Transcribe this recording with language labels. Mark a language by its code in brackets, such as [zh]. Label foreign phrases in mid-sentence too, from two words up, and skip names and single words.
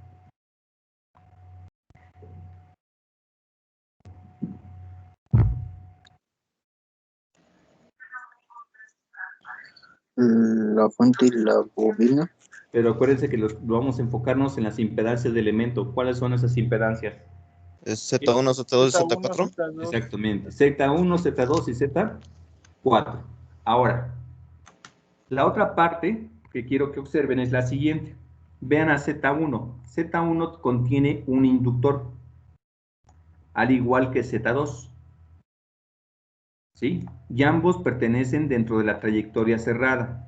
[es] La fuente y la bobina. Pero acuérdense que vamos a enfocarnos en las impedancias de elemento. ¿Cuáles son esas impedancias? Es ¿Sí? Z1, Z2 y Z1, Z4. Z2. Exactamente. Z1, Z2 y Z4. Ahora, la otra parte que quiero que observen es la siguiente. Vean a Z1. Z1 contiene un inductor, al igual que Z2. ¿Sí? Y ambos pertenecen dentro de la trayectoria cerrada.